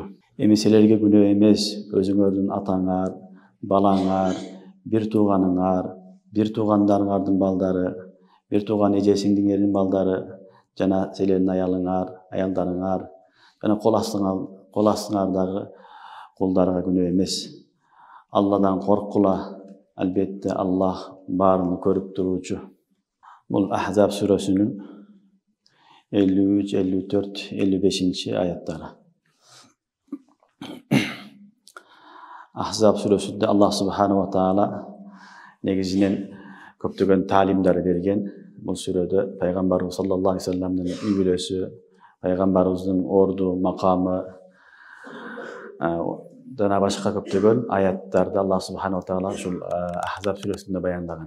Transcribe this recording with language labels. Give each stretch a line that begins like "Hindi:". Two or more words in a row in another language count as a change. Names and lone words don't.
Kyrgyz: Эми силерге күнөө эмес, өзүңөрдүн атаңар, балаңар, бир тууганыңар, бир туугандарыңардын балдары, бир тууган эже сиңдиңердин балдары, жана силердин аялдарыңар, жана кол астыңардагы кулдарга күнөө эмес. Алладан коркула, албетте Аллах баарын көрүп туруучу. Бул Ахзаб сүрөсүнүн 53, 54, 55 аяттары. Ahzab сүрөсүндө Аллах
Arabic: سبحانه وتعالى
Kyrgyz: негизинен көптөгөн таалимдар берген. Бул сүрөдө Пайгамбарыбыз
Arabic: صلى الله عليه وسلم
Kyrgyz: үй бүлөсү, Пайгамбарыбыздын орду, макамы, жана башка көптөгөн аяттарды Аллах
Arabic: سبحانه وتعالى
Kyrgyz: ушул Ахзаб сүрөсүндө баяндаган.